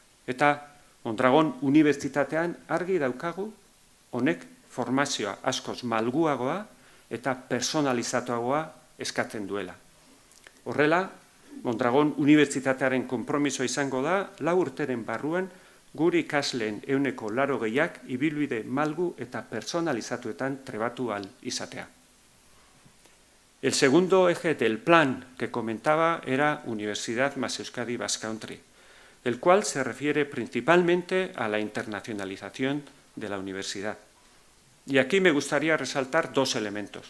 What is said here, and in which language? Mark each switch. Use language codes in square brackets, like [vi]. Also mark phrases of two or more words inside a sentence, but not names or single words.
[eu] Eta Mondragon Unibertsitatean argi daukagu honek formazioa askoz malguagoa eta personalizatuagoa eskatzen duela. Horrela, Mondragon Unibertsitatearen konpromiso izango da 4 urteren barruan guri ikasleen 80%ak ibilbide malgu eta personalizatuetan trebatu ahal izatea. [es] El segundo eje del plan que comentaba era Universidad más Euskadi Basque Country, el cual se refiere principalmente a la internacionalización de la universidad. Y aquí me gustaría resaltar 2 elementos.